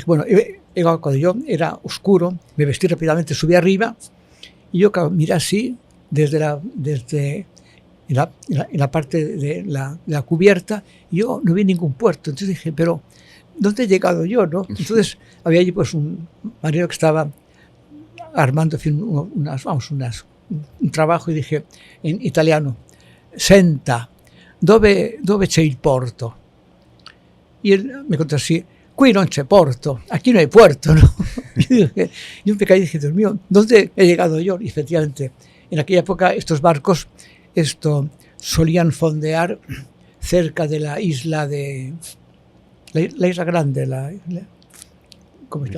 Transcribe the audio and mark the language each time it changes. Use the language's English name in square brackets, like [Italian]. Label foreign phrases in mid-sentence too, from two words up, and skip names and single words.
[Spanish] Bueno, cuando yo era oscuro, me vestí rápidamente, subí arriba y yo miré así desde la parte de la cubierta y yo no vi ningún puerto. Entonces dije, pero ¿dónde he llegado yo, no? Entonces había allí pues un marinero que estaba armando, en fin, un trabajo y dije en italiano, [Italian] senta, dove c'è il porto? [Spanish] Y él me contó así, [Italian] qui non c'è porto, [Spanish] aquí no hay puerto, ¿no? Yo me caí y dije, Dios mío, ¿dónde he llegado yo? Y efectivamente, en aquella época estos barcos solían fondear cerca de la isla de... La isla grande, ¿cómo se llama?